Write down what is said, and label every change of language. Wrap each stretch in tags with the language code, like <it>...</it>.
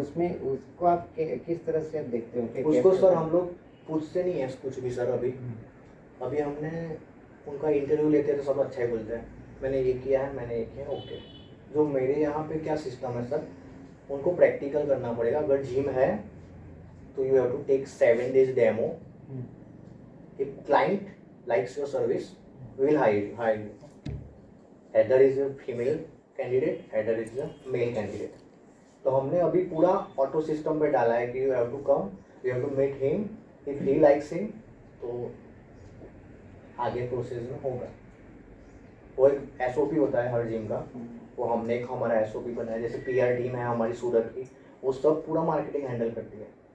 <hi>उसमें उसको आप किस तरह से देखते हो कि उसको कैसे- सर हम लोग पूछते नहीं है कुछ भी सर। अभी हमने उनका इंटरव्यू लेते हैं तो सब अच्छा ही बोलते हैं, मैंने ये किया है, मैंने ये किया, ओके। जो मेरे यहाँ पे क्या सिस्टम है सर, उनको प्रैक्टिकल करना पड़ेगा। अगर जिम है</hi> <en>तो you have to take 7 days demo. If client likes your service, we will hire you. Either is a female candidate, either is a male candidate.</en> <hi>तो हमने अभी पूरा ऑटो सिस्टम पे डाला है कि</hi> <en>you have to come, you have to meet him, if he likes him</en> <hi>तो आगे प्रोसेस में होगा. वो एक एसओपी होता है हर जिम का, वो हमने एक हमारा एसओपी बनाया. जैसे पीआर टीम है हमारी सूरत की, वो सब पूरा मार्केटिंग हैंडल करती है.</hi>